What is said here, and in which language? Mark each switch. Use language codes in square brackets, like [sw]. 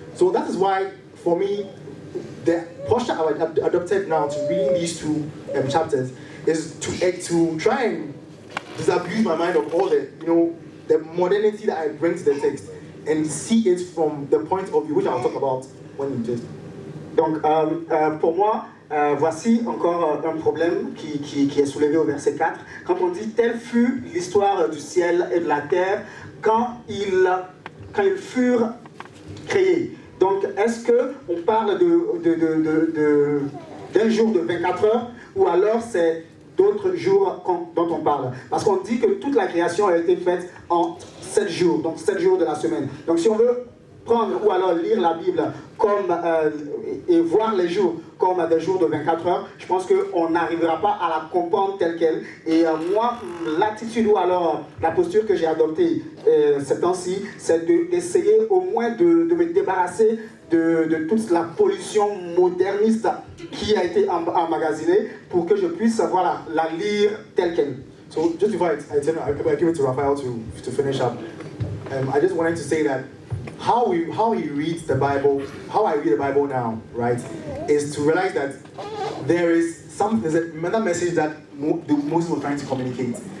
[en] So that is why, for me, the posture I've adopted now to reading these 2 chapters is to try and disabuse my mind of all the modernity that I bring to the text and see it from the point of view which I'll talk about when we test. [fr] Donc, pour moi, voici encore un problème qui est soulevé au verset 4. Quand on dit « Telle fut l'histoire du ciel et de la terre quand ils furent créés ». Donc, est-ce qu'on parle d'un jour de 24 heures ou alors c'est d'autres jours dont on parle. Parce qu'on dit que toute la création a été faite en 7 jours, donc 7 jours de la semaine. Donc si on veut prendre ou alors lire la Bible comme, et voir les jours comme des jours de 24 heures, je pense qu'on n'arrivera pas à la comprendre telle qu'elle. Et moi, l'attitude ou alors la posture que j'ai adoptée ces temps-ci, c'est d'essayer au moins de me débarrasser de toute la pollution moderniste qui a été emmagasinée pour que je puisse voilà, la lire telle qu'elle. [en] So just before I give it to Raphael to finish up, I just wanted to say that how he reads the Bible, how I read the Bible now, right, is to realize that there's another message that Moses was trying to communicate.